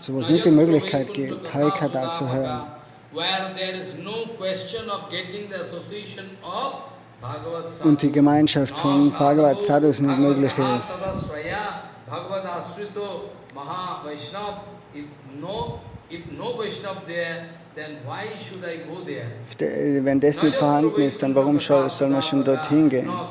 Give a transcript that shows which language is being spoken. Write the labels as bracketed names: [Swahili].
[German] So wo es nicht die Möglichkeit gibt, Harikatha zu hören. [English] Where there is no question of getting the association of Bhagavad Sadhu. [German] Und die Gemeinschaft von Bhagavad Sadhus nicht möglich ist. [English] Bhagavad Asrito Maha Vaishnav, if no Vaishnav there, then why should I go there? [German] Wenn das nicht vorhanden ist, dann warum soll man schon dorthin gehen?